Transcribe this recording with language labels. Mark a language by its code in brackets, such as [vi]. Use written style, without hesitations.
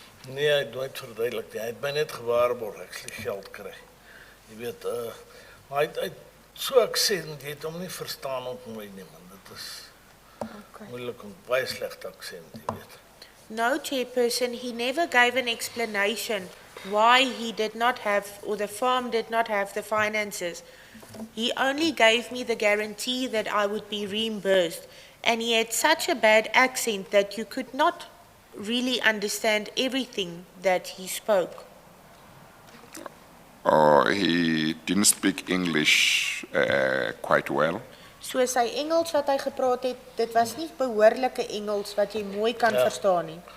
[af] Nee, hy het nooit verduidelik nie. Hy het my net gewaarborg ek sal geld kry. Jy weet, maar hy so accent, jy het hom nie verstaan op my nie, man. Dit is Moeilik om baie slegte aksent, jy weet. [en] No, Chairperson, he never gave an explanation why he did not have, or the farm did not have the finances. He only gave me the guarantee that I would be reimbursed, and he had such a bad accent that you could not really understand everything that he spoke. Or he didn't speak English quite well? [af] So sy Engels wat hy gepraat het, dit was nie behoorlike Engels wat jy mooi kan verstaan nie.